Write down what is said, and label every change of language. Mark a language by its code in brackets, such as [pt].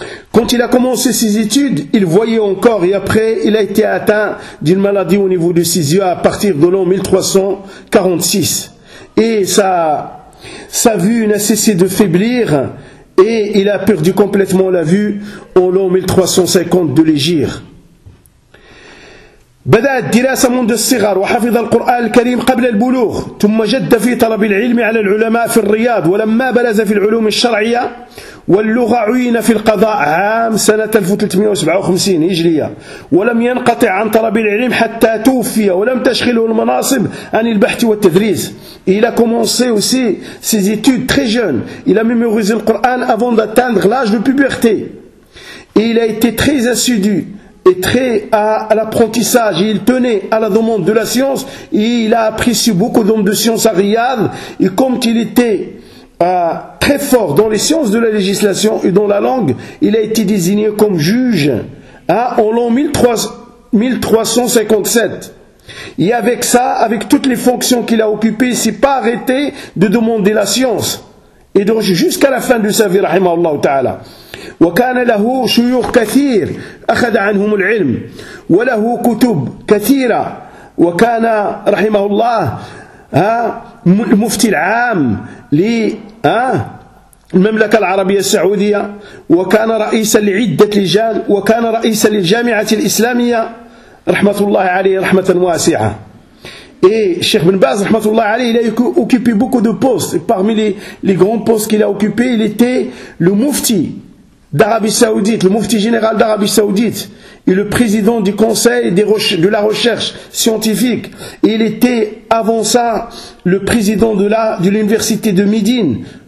[fr] Quand il a commencé ses études, il voyait encore et après il a été atteint d'une maladie au niveau de ses yeux à partir de l'an 1346 et sa vue n'a cessé de faiblir. Et il a perdu complètement la vue en l'an 1350 de l'Égypte. [ar] بدأ الدراسة منذ الصغر وحفظ القرآن الكريم قبل البلوغ ثم جد في طلب العلم على العلماء في الرياض ولما بلز في العلوم الشرعية واللغة عين في القضاء عام سنة 1357 هجرية ولم ينقطع عن طلب العلم حتى توفي ولم تشغله المناصب عن البحث والتدريس. [fr] Il a commencé aussi ses études très jeune. Il a mémorisé le Coran avant d'atteindre l'âge de puberté. Et il a été très assidu et très à l'apprentissage, il tenait à la demande de la science, et il a apprécié beaucoup d'hommes de science à Riyad, et comme il était très fort dans les sciences de la législation et dans la langue, il a été désigné comme juge en l'an 1357. Et avec ça, avec toutes les fonctions qu'il a occupées, il ne s'est pas arrêté de demander la science. Et donc jusqu'à la fin de sa vie, rahimahullah ta'ala. [ar] وكان له شيوخ كثير أخذ عنهم العلم وله كتب كثيرة وكان رحمه الله المفتي العام للمملكة العربية السعودية وكان رئيسا لعدة لجان وكان رئيسا للجامعة الإسلامية رحمة الله عليه رحمة واسعة. [fr] Et Cheikh Ibn Baz, rahmatullah alayhi, il a occupé beaucoup de postes. Et parmi les grands postes qu'il a occupés, il était le mufti d'Arabie Saoudite, le mufti général d'Arabie Saoudite, et le président du conseil de la recherche scientifique. Et il était avant ça le président de l'université de Médine.